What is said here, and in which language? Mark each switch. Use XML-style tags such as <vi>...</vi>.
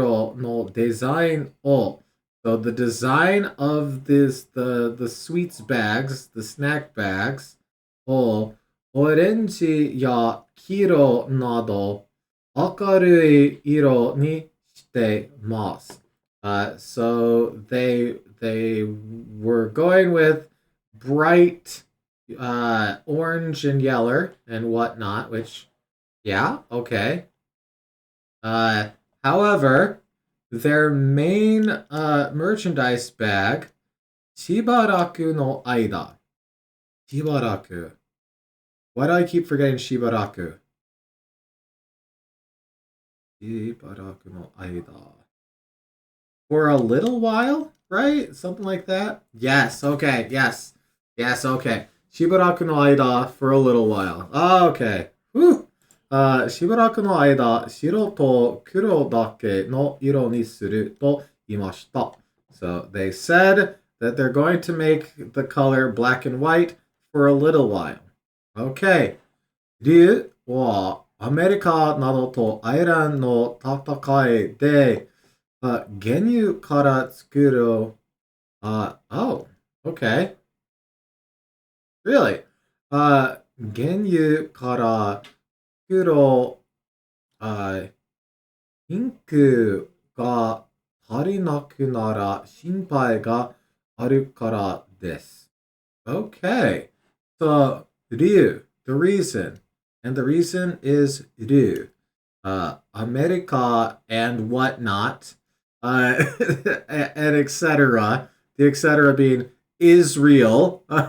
<ja>は、お菓子の袋のデザインを</ja> <en>So the design of the sweets bags, the snack bags,</en> <ja>をオレンジや黄色など明るい色にしてます.</ja> <en>So they were going with bright orange and yellow and whatnot, which, yeah, okay. However, their main merchandise bag,</en> <ja>Shibaraku no Aida.</ja> <en>Shibaraku. Why do I keep forgetting Shibaraku?</en> <ja>Shibaraku no Aida.</ja> <en>For a little while, right? Something like that? Yes, okay, yes. Yes, okay.</en> <ja>Shibaraku no Aida</ja> <en>for a little while. Okay. Whew.</en> <ja>しばらくの間、白と黒だけの色にすると言いました。</ja> <en>So they said that they're going to make the color black and white for a little while. Okay.</en> <ja>理由はアメリカなどとアイランの戦いで、原油から作る、</ja> <en>oh, okay. Really?</en> <ja>原油から黒、インクが足りなくなら心配があるからです。</ja> <en>Okay. So, 理由, the reason. And the reason is 理由. America and whatnot. And etc. The etc. being Israel.</en>